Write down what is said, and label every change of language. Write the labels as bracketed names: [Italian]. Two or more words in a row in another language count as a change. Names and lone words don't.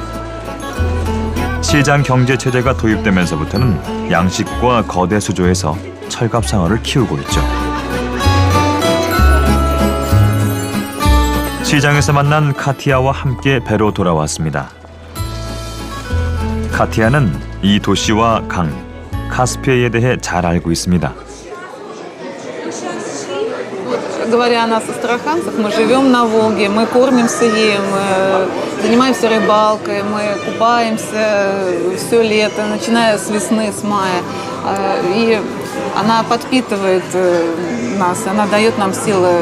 [Korean] 시장 경제 체제가 도입되면서부터는 양식과 거대 수조에서 철갑상어를 키우고 있죠. 시장에서 만난 카티아와 함께 배로 돌아왔습니다. 카티아는 이 도시와 강, 카스피해에 대해 잘 알고 있습니다. [Russian] Говоря о нас, астраханцах, мы живем на Волге, мы кормимся ей, мы занимаемся рыбалкой, мы купаемся все лето, начиная с весны, с мая. И она подпитывает нас, она дает нам силы.